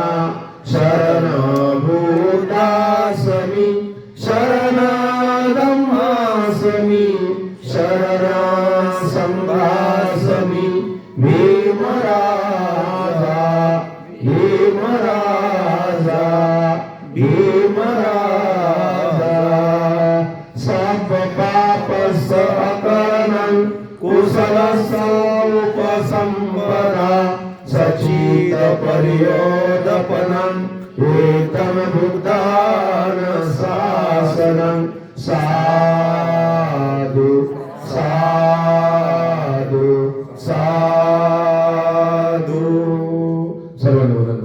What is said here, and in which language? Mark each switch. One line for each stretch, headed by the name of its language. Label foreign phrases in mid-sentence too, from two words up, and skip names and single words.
Pali: शरणभूतासमी शरणधम्मासमी शरणसंघासमी भीमराजा सब पाप सकरणं कुशल उपसंपदा सचित पर्योदपनं एतं बुद्धान शासनं
Marathi: साधु साधु साधु सर्वांना